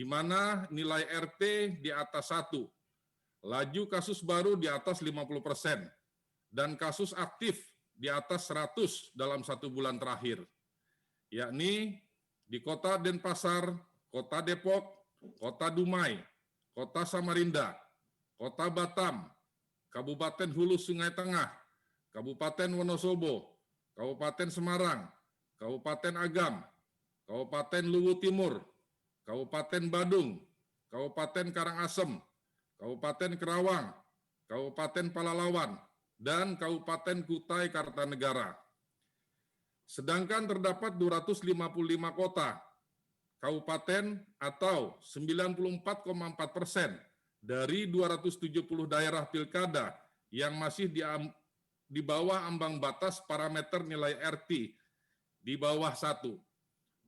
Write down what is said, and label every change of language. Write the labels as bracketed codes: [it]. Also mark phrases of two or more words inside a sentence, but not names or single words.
[id] mana nilai RT di atas 1, laju kasus baru di atas 50%, dan kasus aktif di atas 100 dalam 1 bulan terakhir, yakni di Kota Denpasar, Kota Depok, Kota Dumai, Kota Samarinda, Kota Batam, Kabupaten Hulu Sungai Tengah, Kabupaten Wonosobo, Kabupaten Semarang, Kabupaten Agam, Kabupaten Luwu Timur, Kabupaten Badung, Kabupaten Karangasem, Kabupaten Kerawang, Kabupaten Palalawan, dan Kabupaten Kutai Kartanegara. Sedangkan terdapat 255 kota, kabupaten atau 94,4% dari 270 daerah pilkada yang masih di bawah ambang batas parameter nilai RT di bawah 1.